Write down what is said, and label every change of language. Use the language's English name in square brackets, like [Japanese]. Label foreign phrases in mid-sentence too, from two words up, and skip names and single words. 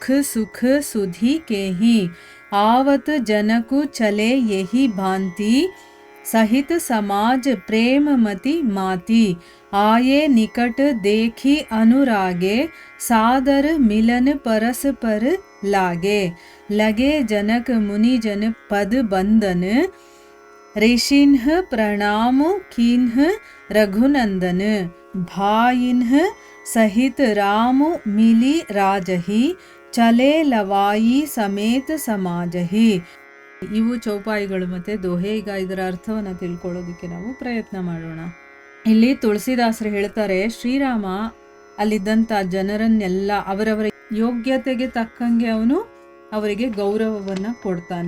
[Awadhi] सुख सुधी केही आवत जनकु चले यही भांति सहित समाज प्रेम मति माती आये निकट देखी अनुरागे सादर मिलन परस्पर लागे लगे जनक मुनि जन पद बंदन ऋषिन्ह प्रणाम कीन्ह रघुनंदन भाइन्ह सहित राम मिली राजहि चले लवाई समेत समाजहि. [Kannada] ಇವು ಚೌಪಾಯಿಗಳು ಮತ್ತು ದೋಹೆ. ಈಗ ಇದರ ಅರ್ಥವನ್ನು ತಿಳ್ಕೊಳ್ಳೋದಕ್ಕೆ ನಾವು ಪ್ರಯತ್ನ ಮಾಡೋಣ. ಇಲ್ಲಿ ತುಳಸಿದಾಸರು ಹೇಳ್ತಾರೆ, ಶ್ರೀರಾಮ ಅಲ್ಲಿದ್ದಂಥ ಜನರನ್ನೆಲ್ಲ ಅವರವರ ಯೋಗ್ಯತೆಗೆ ತಕ್ಕಂಗೆ ಅವನು ಅವರಿಗೆ ಗೌರವವನ್ನು ಕೊಡ್ತಾನೆ.